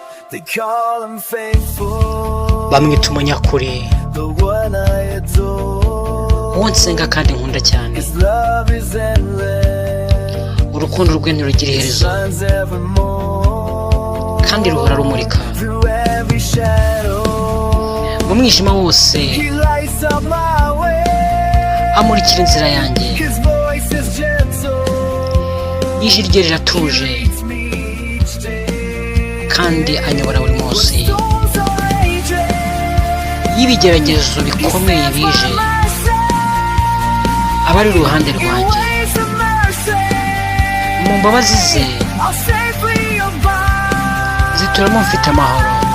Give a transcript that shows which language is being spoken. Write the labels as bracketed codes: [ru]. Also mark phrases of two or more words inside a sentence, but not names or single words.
[en] They call him faithful. [rw] Bamwita umunyakuri. [en] The one I adore. [rw] Uwo nsenga kandi nkunda cyane. [en] His love is endless. [rw] Urukundo rwe ntirugira It iherezo. [en] shines evermore. [rw] Kandi ruhora rumurika. [en] Through every shadow. [rw] Mu mwijima wose, [en] He lights up my way. [rw] amurikira inzira yanjye. [en] His voice is gentle. [rw] Ijwi rye riratuje. [en] He leads me each [rw] kandi anyobora buri munsi. Iyo ibigeragezo bikomeye bije, aba ari iruhande rwanjye. Mu mbabazi ze, zituramo mfite amahoro.